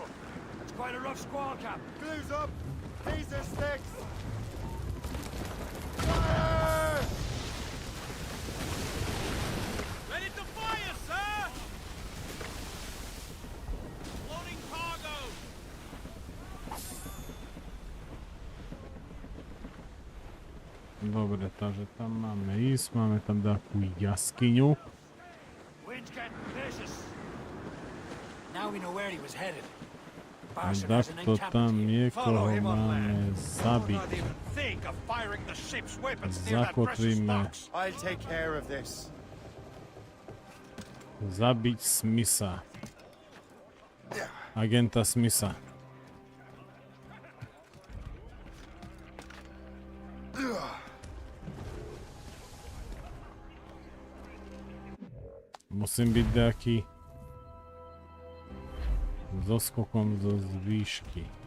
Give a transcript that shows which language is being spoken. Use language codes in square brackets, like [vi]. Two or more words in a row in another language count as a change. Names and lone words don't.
[en] It's quite a rough squall, Cap. Blues up! These are sticks! Fire! Ready to fire, sir! Loading cargo! [sk] Dobre, takže tam máme ísť, máme tam takú jaskyňu. [en] Wind's getting vicious. Now we know where he was headed. [sk] Takto tam niekoho máme zabiť. Zakotvíme. [en] I'll take care of this. [sk] Zabiť Smitha. Agenta Smitha. Musím byť nejaký so skokom zo zvýšky.